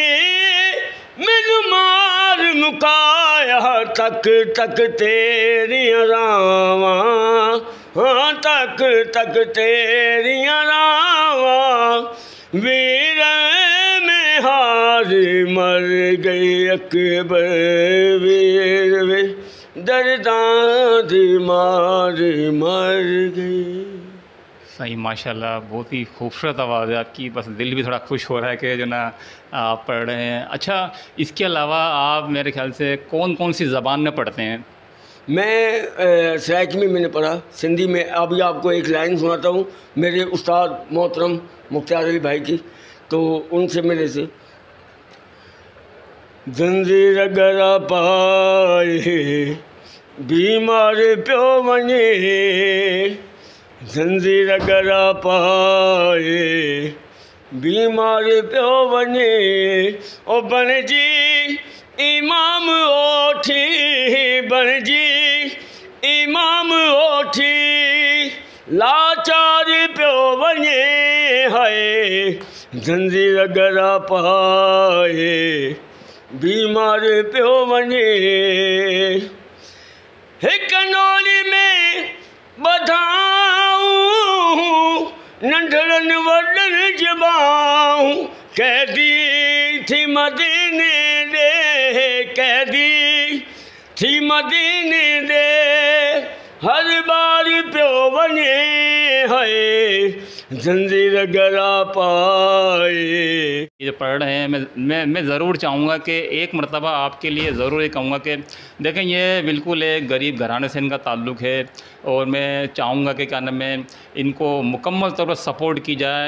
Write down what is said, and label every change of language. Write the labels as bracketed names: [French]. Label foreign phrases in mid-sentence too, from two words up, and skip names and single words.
[Punjabi] مینوں مار مکایا، تک تک تیریاں راہواں، ہاں تک تک تیریاں راہواں، ویر میں ہار، مر گئی اکبر ویر وے درداں دی ماری، مر گئی. [Urdu] صحیح، ماشاءاللہ، بہت ہی خوبصورت آواز ہے آپ کی. بس دل بھی تھوڑا خوش ہو رہا ہے کہ جو نا آپ پڑھ رہے ہیں. اچھا، اس کے علاوہ آپ میرے خیال سے کون کون سی زبان میں پڑھتے ہیں? میں سرائیکی میں میں نے پڑھا، سندھی میں. ابھی آپ کو ایک لائن سناتا ہوں میرے استاد محترم مختار علی بھائی کی، تو ان سے میرے سے [Saraiki] زنجیر گرا پائے بیمار پیو ونجے, زنجیر گرا پائے بیمار پیو ونجے، او بݨجی امام اوٹھی، بݨجی امام اوٹھی، لاچار پیو ونجے ہائے، زنجیر گرا پائے بیمار پیو ونجے, ہک نولی میں ٻدھاؤں ننڈھڑن وݙن جباؤں، قیدی تھی مدینے دے، قیدی تھی مدینے دے، ہر بار پیو ونجے ہائے، زنجیر گرا پائے. [Urdu] یہ پڑھ رہے ہیں، میں ضرور چاہوں گا کہ ایک مرتبہ آپ کے لیے ضرور یہ کہوں گا کہ دیکھیں، یہ بالکل ایک غریب گھرانے سے ان کا تعلق ہے اور میں چاہوں گا کہ کیا نام ہے، ان کو مکمل طور پر سپورٹ کی جائے.